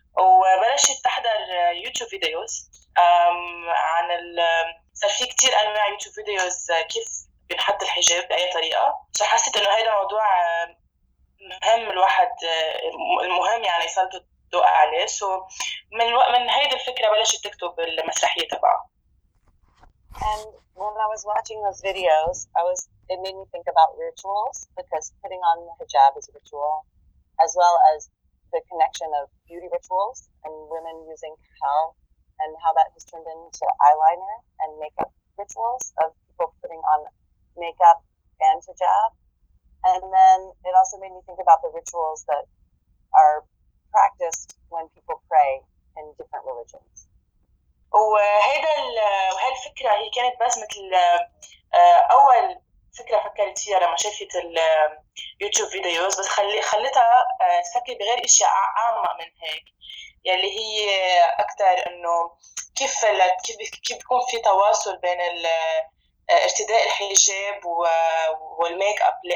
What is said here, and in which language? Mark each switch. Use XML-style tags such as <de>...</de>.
<ar>وبلشت تحضر يوتيوب فيديوز عن صار في كتير انواع يوتيوب فيديوز كيف بنحط الحجاب باي طريقه، فحسيت انه هذا موضوع مهم، الواحد المهم يعني يسلط الضوء عليه.</ar> <en>so</en> <ar>من هيدي الفكره بلشت تكتب المسرحيه تبعها.</ar> <en>And when I was watching those videos, it made me think about rituals, because putting on the hijab is a ritual, as well as the connection of beauty rituals and women using kajal, and how that has turned into eyeliner and makeup rituals of people putting on makeup and hijab. And then it also made me think about the rituals that are practiced when people pray in different religions.</en> <ar>وهي الفكرة هي كانت بس مثل أول فكرة فكرت فيها لما شفت اليوتيوب فيديوز، بس خلتها تفكر بغير إشياء عامة من هيك، يلي هي أكتر إنه كيف بيكون في تواصل بين ارتداء الحجاب والميك اب.</ar>